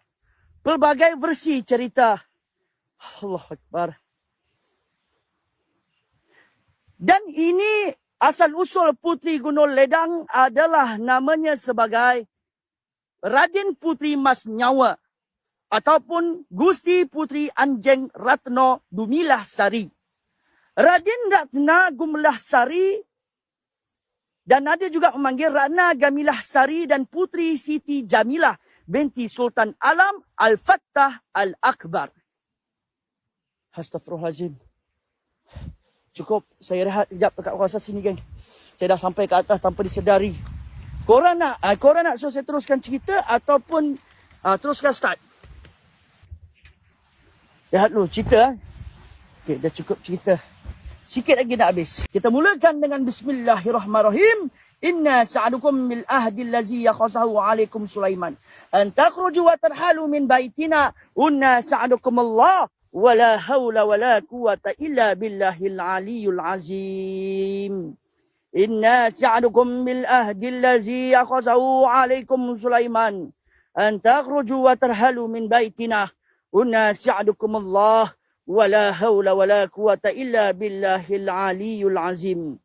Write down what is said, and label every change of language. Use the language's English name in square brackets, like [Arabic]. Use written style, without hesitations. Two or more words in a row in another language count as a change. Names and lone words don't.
[Malay] Pelbagai versi cerita. [Arabic] الله أكبر. [Malay] Dan ini asal-usul Puteri Gunung Ledang adalah namanya sebagai Raden Puteri Mas Nyawa ataupun Gusti Puteri Anjeng Ratno Dumilah Sari. Raden Ratna Gumilah Sari dan ada juga memanggil Ratna Gamilah Sari dan Puteri Siti Jamilah binti Sultan Alam Al-Fattah Al-Akbar. Astaghfirullahalazim. Cukup, saya rehat sekejap dekat kawasan sini, geng. Saya dah sampai ke atas tanpa disedari. Korang nak suruh saya teruskan cerita ataupun teruskan start? Rehat dulu, cerita. Okey, dah cukup cerita. Sikit lagi nak habis. Kita mulakan dengan Bismillahirrahmanirrahim. [Arabic] إنا سعدكم بالعهد الذي أخذه عليكم سليمان. أن تخرجوا وترحلوا من بيتنا. إنا سعدكم الله. ولا حول ولا قوة إلا بالله العلي العظيم إنا سعدكم بالعهد الذي أخذه عليكم سليمان أن تخرجوا وترحلوا من بيتنا إنا سعدكم الله ولا حول ولا قوة إلا بالله العلي العظيم.